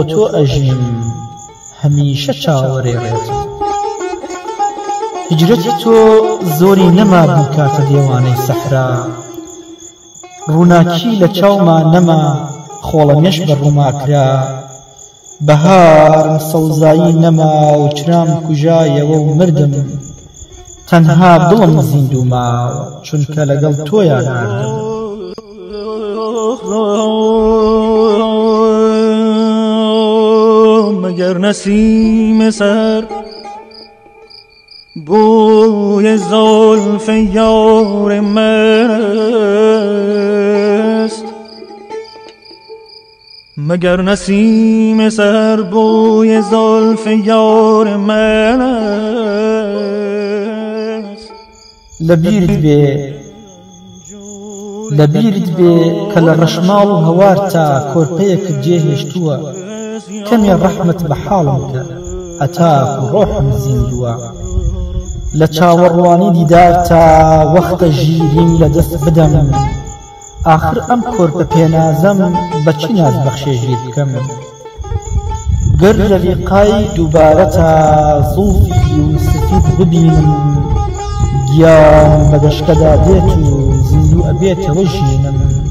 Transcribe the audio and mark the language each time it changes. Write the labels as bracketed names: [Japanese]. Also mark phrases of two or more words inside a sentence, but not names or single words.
[Central Kurdish] تۆ ئەژیم هەمیشە چاوەڕێڕێتم هیجرەتی تۆ زۆری نەما بوو کاتە دێوانەی سەحرا ڕووناکی لە چاومان نەما خۆڵەمێش بە ڕووماکرا بەهار سەوزایی نەما و چرام کوژایەوە و مردم تەنها دڵم زیندوو ماوە چونکە لەگەڵ تۆیان ناردم [Persian] مگر نسیم سر بوی زلف یار مست مگر نسیم سر بوی زلف یار مست [Central Kurdish] لەبیرت بێ کە لە ڕەشماڵ و هەوار تا کۆرپەیەکت جێهێشتووە کەمێ ڕەحمت بە حاڵم کە ئەتاک و ڕۆحم زیندووە لە چاوەڕوانی دیدار تا وەختە ژیریم لە دەست بدەم ئاخر ئەم کۆرپە پێنازەم بە چی نازبەخشێژیر بکەم گەر لە لیقای دووبارە تا زوڵفی یوسفیت ببینم گیان بە دەشکەدا دێت و زیندوو ئەبێتەوە ژینم